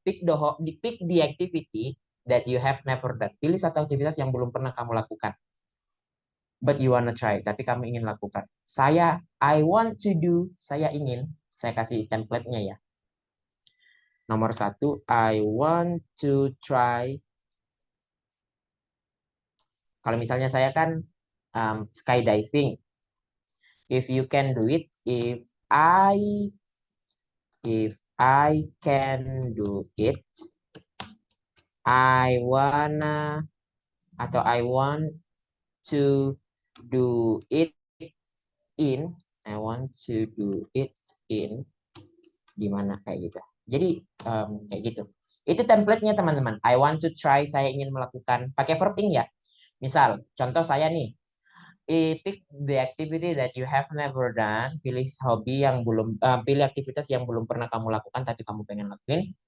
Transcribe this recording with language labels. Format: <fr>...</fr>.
<en>Pick the activity that you have never done.</en> <id>Pilih satu aktivitas yang belum pernah kamu lakukan.</id> <en>But you wanna try,</en> <id>tapi kamu ingin lakukan.</id> <en>I want to do,</en> <id>saya ingin. Saya kasih template-nya ya. Nomor 1,</id> <en>I want to try.</en> <id>Kalau misalnya saya kan skydiving.</id> <en>If you can do it, if I can do it, I wanna atau I want to do it in. I want to do it in</en> <id>di mana kayak gitu. Jadi kayak gitu. Itu template-nya teman-teman.</id> <en>I want to try,</en> <id>saya ingin melakukan. Pakai verb ing ya. Misal, contoh saya nih.</id> <en>Pick the activity that you have never done.</en> <id>Pilih hobi yang belum, pilih aktivitas yang belum pernah kamu lakukan tapi kamu pengen lakuin.</id>